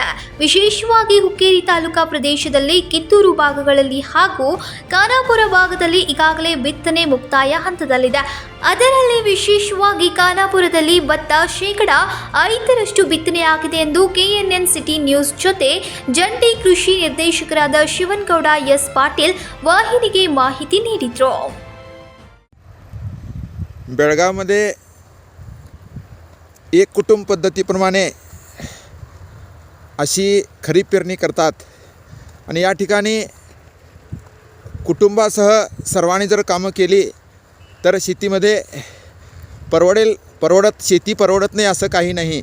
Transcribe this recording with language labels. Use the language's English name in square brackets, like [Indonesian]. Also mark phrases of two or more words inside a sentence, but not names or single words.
[Kannada] ವಿಶೇಷವಾಗಿ ಹುಕ್ಕೇರಿ ತಾಲೂಕಾ ಪ್ರದೇಶದಲ್ಲಿ, ಕಿತ್ತೂರು ಭಾಗಗಳಲ್ಲಿ ಹಾಗೂ ಖಾನಾಪುರ ಭಾಗದಲ್ಲಿ ಈಗಾಗಲೇ ಬಿತ್ತನೆ ಮುಕ್ತಾಯ ಹಂತದಲ್ಲಿದೆ. ಅದರಲ್ಲಿ ವಿಶೇಷವಾಗಿ ಖಾನಾಪುರದಲ್ಲಿ ಭತ್ತ 5% ಬಿತ್ತನೆಯಾಗಿದೆ ಎಂದು KNN ಸಿಟಿ ನ್ಯೂಸ್ ಜೊತೆ ಜಂಟಿ ಕೃಷಿ ನಿರ್ದೇಶಕರಾದ ಶಿವನಗೌಡ ಎಸ್ ಪಾಟೀಲ್ वाहिनीಗೆ माहिती ನೀಡಿದರು. [Marathi] बेळगावमध्ये एक कुटुंब पद्धतीप्रमाणे अशी खरीप पेरणी करतात आणि या ठिकाणी कुटुंबासह सर्वांनी जर कामं केली तर शेतीमध्ये शेती परवडत नाही असं काही नाही.